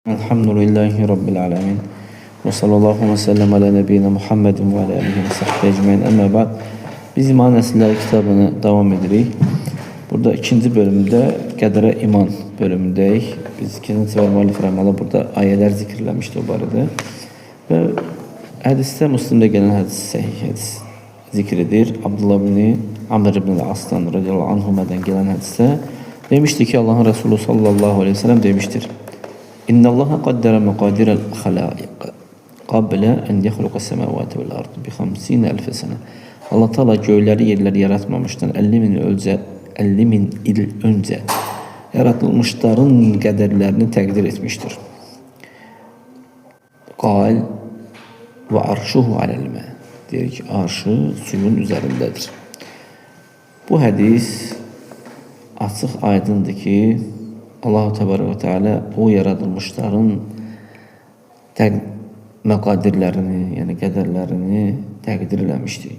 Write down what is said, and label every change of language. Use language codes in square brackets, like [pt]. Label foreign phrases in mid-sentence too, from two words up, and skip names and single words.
[ar] الحمد لله رب العالمين. وصلى الله وسلم على نبينا محمد وعلى آله وصحبه أجمعين. أما بعد. [az] Biz İman Əsərləri kitabını devam edirik. Burada ikinci bölümde qədərə iman bölümündəyik. Biz ikinci sefer müəllif rəhməhullah burada ayələr zikirləmişdi o barədə. Və hədisdə Müslimdə gələn hədis səhih hədis zikr edir. Abdullah ibn Amr ibn Aslan radiyallahu anhumadan gələn hədisdə demişdi ki, Allahın Resulü [ar] صلى الله عليه وسلم [az] demiştir. [ar] إن الله قدر مقادير الخلائق قبل أن يخلق السماوات والأرض بـ 50.000 سنة. [az] Allah Teala göyləri, yerləri yaratmamışdan 50 min il öncə yaratılmışların qədərlərini təqdir etmiştir. [ar] قال وعرشه على الماء. [az] Deyir ki, arşı suyun üzərindədir. Bu hədis açıq aydındır ki, Allah-u Teala o yaradılmışların məqadirlərini, yəni qədərlərini təqdir eləmişdir.